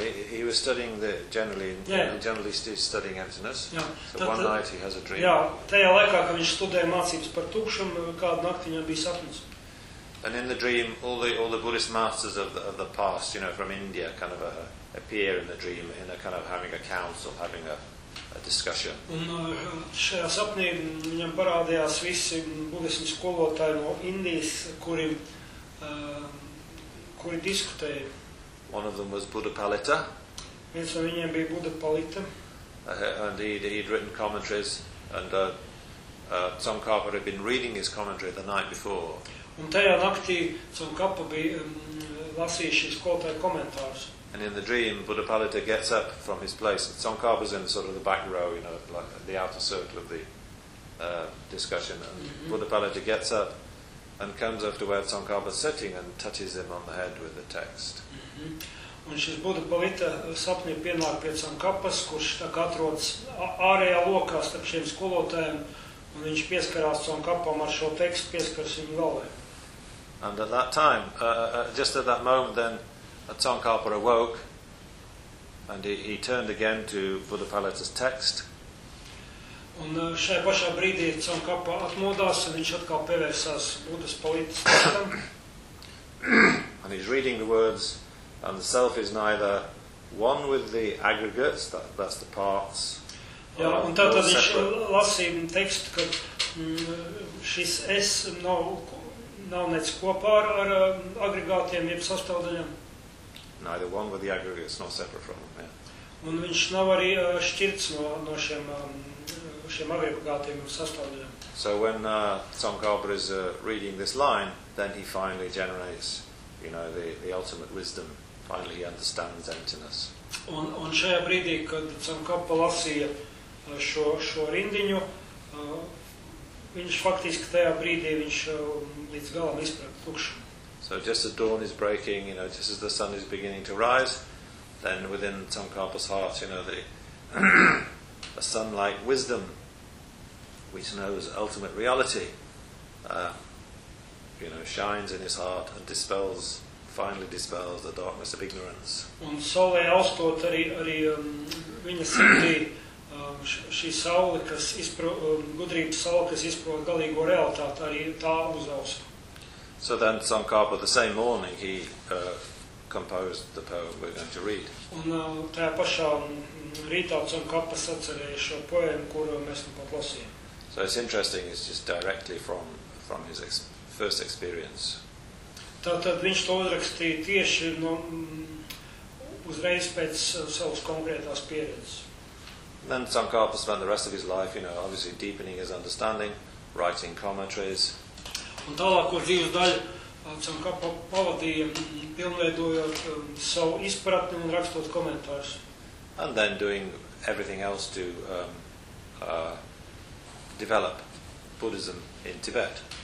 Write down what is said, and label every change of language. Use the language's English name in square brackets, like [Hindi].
[English] He was studying the generally studying emptiness. Yeah. So one night he has a dream. [Latvian] Jā, tajā laikā, kad viņš studēja mācības par tukšumu, kādu nakti viņam bija sapnis. [English] And in the dream all the Buddhist masters of the past, from India kind of appear in the dream in a kind of having a council, having a discussion. [Latvian] Un šajā sapnī viņam parādījās visi budismu skolotāji no Indijas, kuri diskutēja. [English] One of them was Buddha Palita. [Latvian] Viens no viņiem bija Buddha Palita. [English] And he'd written commentaries, and Tsongkhapa had been reading his commentary the night before. [Latvian] Un tajā naktī Tsongkhapa bija lasījis šīs skolotāju komentārus. [English] And in the dream, Buddha Palita gets up from his place. Tsongkhapa's in sort of the back row, like the outer circle of the discussion. And mm-hmm. Buddha Palita gets up and comes up to where Tsongkhapa's sitting and touches him on the head with the text. Mm-hmm. [Latvian] Un šis Buddha Palita sapnī pienāk pie Tsongkhapas, kurš tā kā atrodas ārējā lokā starp šiem skolotājiem, un viņš pieskarās Tsongkhapam ar šo tekstu, pieskars viņu galvē. [English] And at that time, just at that moment then, Tsongkhapa awoke, and he turned again to Buddha Palita's text. [Latvian] Un šajā pašā brīdī Tsongkhapa atmodās, un viņš atkal pievērsās Buddhas Palitas. [English] And he's reading the words, and the self is neither one with the aggregates, that's the parts, [Latvian] Jā, un tātad viņš lasīja tekstu, ka šis es nav nec kopā ar agregātiem, jeb sastāvdaļām. [English] Neither one with the aggregates, nor separate from them, [Latvian] Un viņš nav arī šķirts no šiem agregātiem un sastāvdaļām. [English] So when Tsongkhapa is reading this line, then he finally generates, the ultimate wisdom. Finally he understands emptiness. [Latvian] Un šajā brīdī, kad Tsongkhapa lasīja šo rindiņu, viņš faktiski tajā brīdī viņš līdz galam izprata tukšumu. [English] So just as dawn is breaking, just as the sun is beginning to rise, then within Tsongkhapa's heart, the sun-like wisdom, which knows ultimate reality, shines in his heart and finally dispels the darkness of ignorance. [Latvian] Un saulē austot arī viņa sirdī, šī saule, gudrības saule, kas izprot galīgo realitāti, arī tā uzausta. [English] So then Tsongkhapa, the same morning, he composed the poem we're going to read. [Latvian] Un tajā pašā rītā Cunkapa sacerēja šo poemu, kuru mēs nu pat lasījām. [English] So it's interesting, it's just directly from his first experience. [Latvian] Tātad viņš to uzrakstīja tieši no, uzreiz pēc savas konkrētās pieredzes. [English] Then Tsongkhapa spent the rest of his life, you know, obviously deepening his understanding, writing commentaries. [Latvian] Un tālāk, kur dzīves daļa, Tsongkhapa pavadīja pilnveidojot savu izpratni un rakstot komentārus. [English] And then doing everything else to develop Buddhism in Tibet.